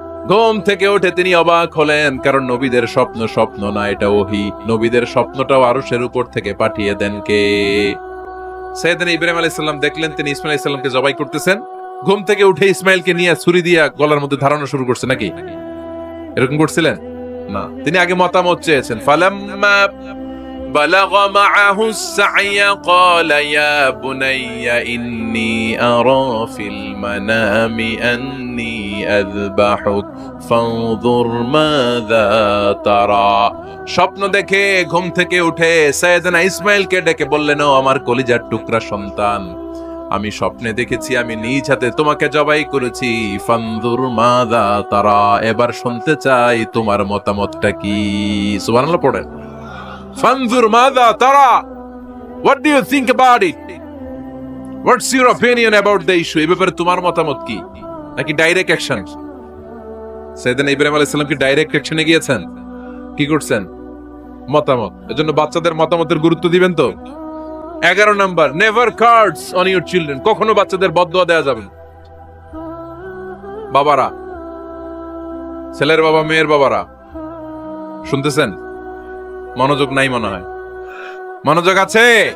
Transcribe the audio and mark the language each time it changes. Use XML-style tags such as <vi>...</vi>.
<bn>ঘুম থেকে উঠে তিনি অবাক হলেন, কারণ নবীদের স্বপ্ন স্বপ্ন না, এটা ওহী। নবীদের স্বপ্নটাও আরশের উপর থেকে পাঠিয়ে দেন কে? সাইয়েদনা ইব্রাহিম আলাইহিস সালাম দেখলেন তিনি ইসমাইল আলাইহিস সালামকে জবাই করতেছেন। ঘুম থেকে উঠে ইসমাইলকে নিয়ে ছুরি দিয়া গলার মধ্যে ধারণা শুরু করছে নাকি? এরকম করছিলেন না, তিনি আগে মতামত চেয়েছেন।</bn> <ar>ফালাম্মা بلغ معه السعي قال يا بني إني أرى في المنام أني أذبحك فانظر ماذا ترى।</ar> <bn>স্বপ্ন দেখে ঘুম থেকে উঠে সাইয়েদনা ইসমাইলকে ডেকে বললেন, ও আমার কলিজার টুকরা সন্তান, আমি স্বপ্নে দেখেছি আমি নিজ হাতে তোমাকে জবাই করেছি।</bn> <ar>ফানজুর মাযা তারা,</ar> <bn>এবার শুনতে চাই তোমার মতামতটা কি। সুবহানাল্লাহ পড়েন।</bn> <ar>ফানজুর মাযা তারা,</ar> <en>what do you think about it? What's your opinion about the issue?</en> <bn>এই ব্যাপারে তোমার মতামত কি? নাকি ডাইরেক্ট অ্যাকশন? সাইয়েদনা ইব্রাহিম আলাইহিস সালাম কি ডাইরেক্ট অ্যাকশনে গিয়েছেন? কি করছেন? মতামত। এজন্য বাচ্চাদের মতামতের গুরুত্ব দিবেন তো। 11 number,</bn> <en>Never cards on your children.</en> <bn>কখনো বাচ্চাদের বদদুয়া দেয়া যাবে না। বাবারা, ছেলের বাবা মেয়ের বাবারা শুনতেছেন? মনোযোগ নাই মনে হয়। মনোযোগ আছে?</bn>